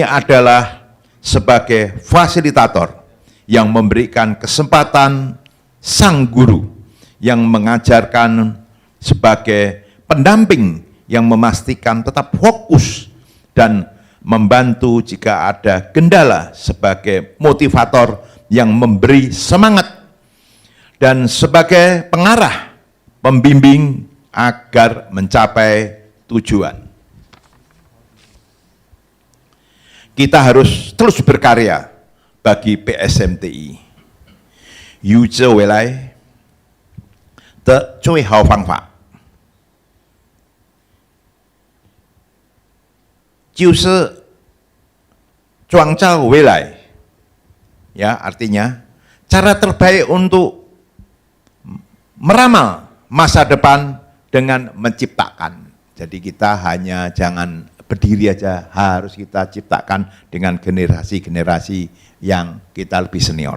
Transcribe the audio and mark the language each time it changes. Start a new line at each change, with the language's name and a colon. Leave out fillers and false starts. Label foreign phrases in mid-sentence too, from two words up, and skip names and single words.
Indonesian: adalah sebagai fasilitator yang memberikan kesempatan sang guru yang mengajarkan sebagai pendamping yang memastikan tetap fokus dan membantu jika ada kendala sebagai motivator yang memberi semangat dan sebagai pengarah, pembimbing agar mencapai tujuan. Kita harus terus berkarya bagi PSMTI.
Chinese: 有志未来的最好方法，就是创造未来.
Indonesian: Ya, artinya cara terbaik untuk meramal masa depan dengan menciptakan. Jadi kita hanya jangan berdiri aja, harus kita ciptakan dengan generasi-generasi yang kita lebih senior.